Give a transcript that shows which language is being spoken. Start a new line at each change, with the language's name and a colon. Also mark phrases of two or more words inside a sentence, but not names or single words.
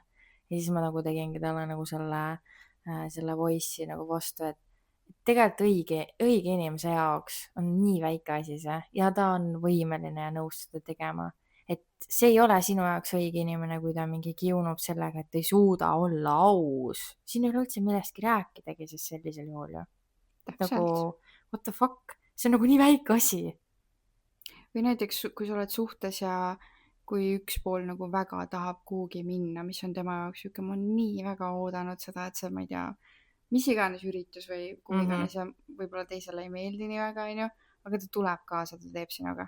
Estonian: Ja siis ma nagu tegingi talle nagu selle voice'i nagu vastu, et tegelikult õige inimese jaoks on nii väike asi see ja ta on võimeline ja nõus seda tegema. Et see ei ole sinu jaoks õige inimene, kui ta mingi kiunub sellega, et ei suuda olla aus. Siin ei ole üldse millestki rääkidagi siis sellisel juhul ju. Nagu,
English: what the fuck?
Estonian: See on nagu nii väike asi. Või näiteks, kui sa oled suhtes ja kui üks pool nagu väga tahab kuhugi minna, mis on tema jaoks siuke, ma olen nii väga oodanud seda, et see, ma ei tea, mis iganes üritus või kuhu iganes ja võib-olla teisele ei meeldi nii väga, on ju, aga ta tuleb kaasa, ta teeb sinuga.